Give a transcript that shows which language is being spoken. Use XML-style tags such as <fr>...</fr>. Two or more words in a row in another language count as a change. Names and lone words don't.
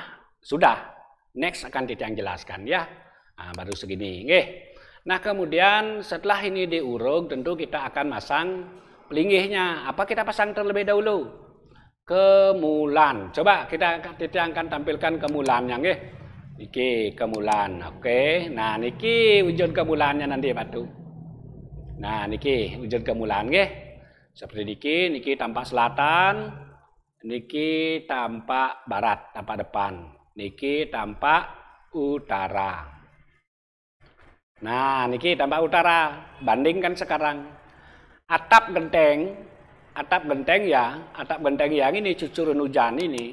<id>Sudah. Next akan yang jelaskan ya. Nah, baru segini. Nah, kemudian setelah ini diurug, tentu kita akan masang pelinggihnya. Apa kita pasang terlebih dahulu? Kemulan. Coba kita akan tampilkan kemulannya nggih. Niki kemulan. Oke. Nah, niki wujud kemulannya nanti Batu. Nah, niki wujud kemulan nggih. Seperti niki tampak selatan, niki tampak barat, tampak depan. Niki tampak utara. Nah, niki tampak utara. Bandingkan sekarang. Atap genteng yang ini cucuran hujan ini.</id>